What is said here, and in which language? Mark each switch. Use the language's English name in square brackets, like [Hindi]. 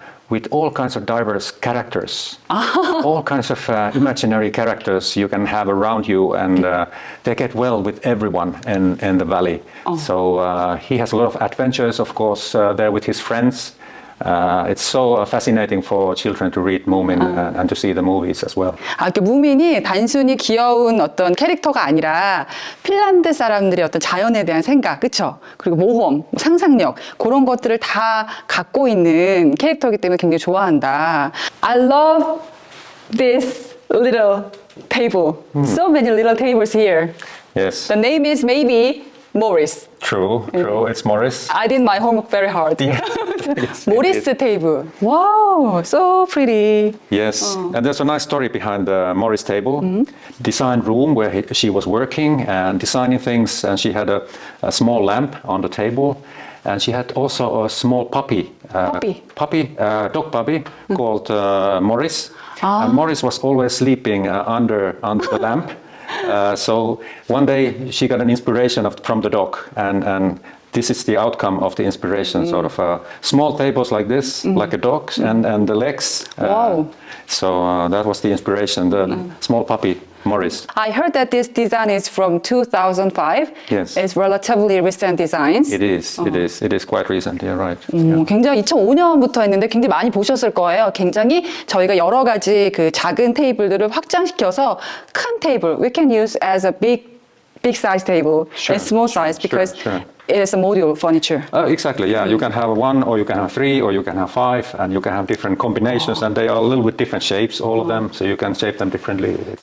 [English] With all kinds of diverse characters, all kinds of imaginary characters you can have around you, and they get well with everyone in the valley. So he has a lot of adventures, of course, there with his friends. It's so fascinating for children to read Moomin and to see the movies as well. [Korean] 그 무민이 단순히 귀여운 어떤 캐릭터가 아니라 핀란드 사람들의 어떤 자연에 대한 생각, 그쵸? 그리고 모험, 상상력 그런 것들을 다 갖고 있는 캐릭터이기 때문에 굉장히 좋아한다. [English] I love this little table. So many little tables here. Yes. The name is maybe Morris. True. It's Morris. I did my homework very hard. Yes, Morris indeed. table. Wow, so pretty. Yes, and there's a nice story behind the Morris table. Design room where she was working and designing things, and she had a small lamp on the table, and she had also a small dog puppy called Morris. And Morris was always sleeping under the lamp. So one day she got an inspiration from the dog, and this is the outcome of the inspiration, sort of small tables like this, like a dog, and the legs. Wow. So that was the inspiration, the small puppy, Morris. I heard that this design is from 2005. Yes. It's relatively recent designs. It is quite recent, you're right. Yeah. [Korean] 굉장히 2005년부터 했는데 굉장히 많이 보셨을 거예요. 굉장히 저희가 여러 가지 그 작은 테이블들을 확장시켜서 큰 테이블, [English] we can use as a big size table and small size because it is a modular furniture. Exactly, yeah. You can have one, or you can have three, or you can have five, and you can have different combinations, and they are a little bit different shapes, all of them, so you can shape them differently.